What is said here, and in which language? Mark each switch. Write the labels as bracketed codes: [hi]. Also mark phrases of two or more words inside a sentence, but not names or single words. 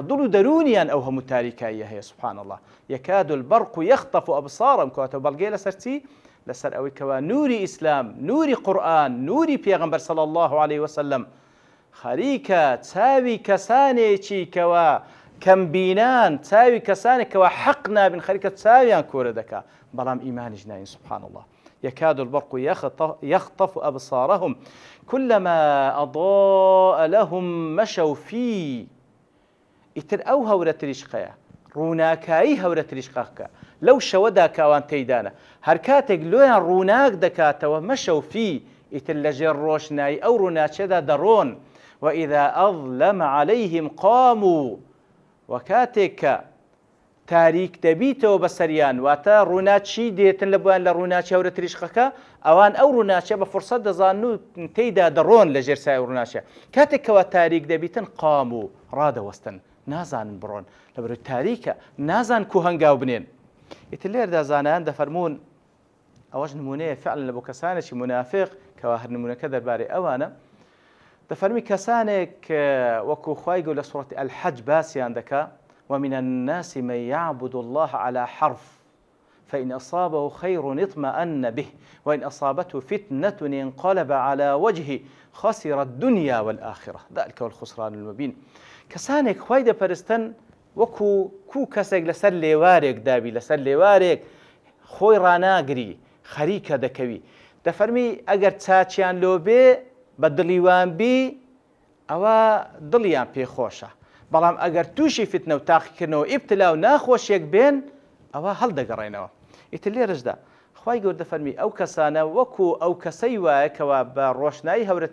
[ckb] دڵ و دەرونیان ئەو هەموو تاریکاییە هەیە [ar] سبحان الله یەکاد البەرق یەخطەف ئەبصارهم [ckb] کەواتە بەڵگەی لەسەر چی لەسەر ئەوەی کەوا نوری ئیسلام نوری قورئان نوری پێغەمبەر صلی الله عليه وسلم خەریکە چاوی کەسانێکی کەوا کەمبینان چاوی کەسانێکەوە حەق نابن خەریکە چاویان کۆرە دەکا بەڵام ئیمانیش ناین [ar] سبحان الله يكاد البرق يخطف أبصارهم كلما أضاء لهم مشوا فيه [ckb] ئیتر ئەو هەورە تریشقەیە ڕووناکایی هەورە تریشقەکە لەو شەوەدا کاوان تێیدانە هەر کاتێک لۆیان ڕووناک دەکاتەوە [ar] مەشەو فی [ckb] ئیتر لەژێر ڕۆشنایی ئەو ڕووناچێدا دەڕۆن [ar] وإذا أظلم عليهم [ckb] قاموا وكاتێک کە تاریک دەبیتەوە بەسەریان واتە ڕووناچی دێتن لە بووان لە ڕووناچی هەورە تریشقەکە ئەوان ئەو ڕووناچە بە فرسەت دەزان و تێیدا دەڕۆن لە ژێر سایە ڕووناچە کاتێکەوە تاریک دەبیتن قام و ڕادەوەستن نازانن بڕۆن لەبەرەوەی تاریکە نازان کو هەنگاو بنێن ئیتر لێردا زانایان دەفەرمون ئەوەش نمونەیە فعلا لە بۆ کەسانێکی منافق کەوا هەر نمونەکە دەربارەی ئەوانە دەفەرمی کەسانێک وەکو خوای گەورە لە سوورەتی الحەج باسییان دەکا [ar] ومن الناس من يعبد الله على حرف فإن أصابه خير اطمأن به وإن أصابته فتنة انقلب على وجهه خسر الدنيا والآخرة ذلك هو الخسران المبين [ckb] كسانك خوای دەپەرستن وەکو کەسێک لەسەر لێوارێک دابی لەسەر لێوارێک خۆی ڕاناگری خەریکە دەکەوی دەفەرمی ئەگەر چاچیان لۆ بێ بە دڵیوان بی ئەوە دڵیان پێخۆشە بەڵام ئەگەر تووشی فتنە و تاقیکردنەوە ئیبتلا و ناخۆشیێک بێن ئەوە هەڵدەگەڕێنەوە ئیتر لێرەشدا خوای گەورە دەفەرمی ئەو کەسانە وەکو ئەو کەسەی وایە کەوا بە ڕۆشنایی هەورە